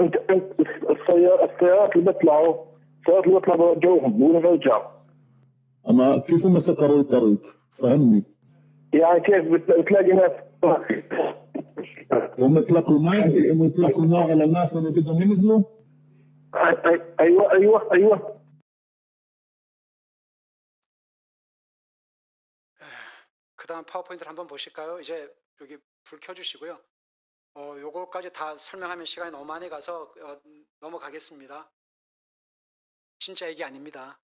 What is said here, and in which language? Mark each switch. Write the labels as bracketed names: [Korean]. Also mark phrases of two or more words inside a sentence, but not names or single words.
[Arabic] انت السيارات اللي بيطلعوا بوجهوهم بيقولوا نرجع. اما كيف هم سكروا الطريق؟ فهمني. يعني كيف بتلاقي ناس هم يطلقوا نار على الناس اللي بدهم ينزلوا؟ ايوه. [Korean] 그다음 파워포인트를 한번 보실까요? 이제 여기 불 켜주시고요. 요거까지 다 설명하면 시간이 너무 많이 가서 넘어가겠습니다. 진짜 애기 아닙니다.